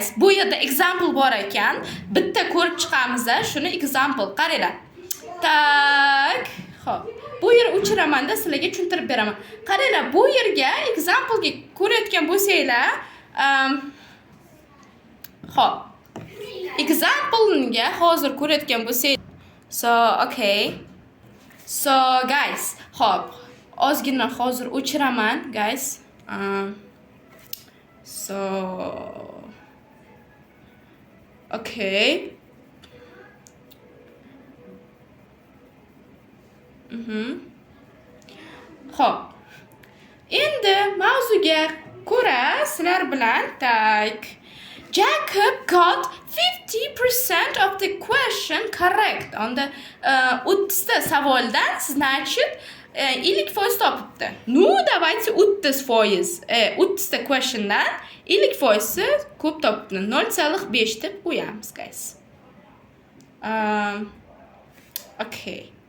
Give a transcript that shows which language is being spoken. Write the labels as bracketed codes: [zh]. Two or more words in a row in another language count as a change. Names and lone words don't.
[uz] Bu yerda example bor ekan. Bitta ko'rib chiqamiz, shuni example qaranglar. Tak, xo'p. Bu yer o'chiraman-da, sizlarga tushuntirib beraman. Qaranglar, bu yerga example ga ko'rayotgan bo'lsanglar, xo'p. Example-ga hozir ko'rayotgan bo'lsangiz. [en] So, okay. So, guys, [uz] xo'p. Ozgina hozir o'chiraman, guys. [en] So, okay. [uz] Xo'p. Endi mavzuga ko'ra sizlar bilan tak [en] Jacob got 50% of the question correct. [uz] Onda 30 ta savoldan значит 50% topibdi. [ru] Ну, давайте 30%. [uz] 30 ta questiondan 50% ko'p topibdi. 0.5 deb qo'yamiz, guys. Okay.